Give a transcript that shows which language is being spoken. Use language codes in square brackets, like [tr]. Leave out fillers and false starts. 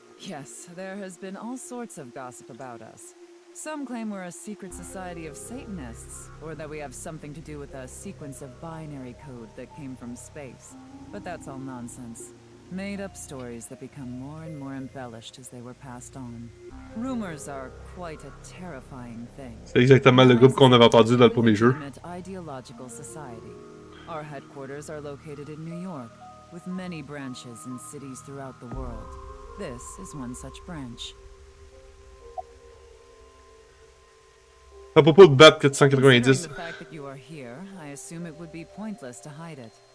[en] Yes, there has been all sorts of gossip about us. Some claim we're a secret society of Satanists, or that we have something to do with a sequence of binary code that came from space. But that's all nonsense. Made-up stories that become more and more embellished as they were passed on. Rumors are quite a terrifying thing. [fr] C'est exactement le groupe qu'on avait entendu dans le premier jeu. [en] Ideological society. Our headquarters are located in New York, with many branches in cities throughout the world. This is one such branch. [fr] À propos de BAT [en] Considering 490. the fact that you are here, I assume it would be pointless to hide it.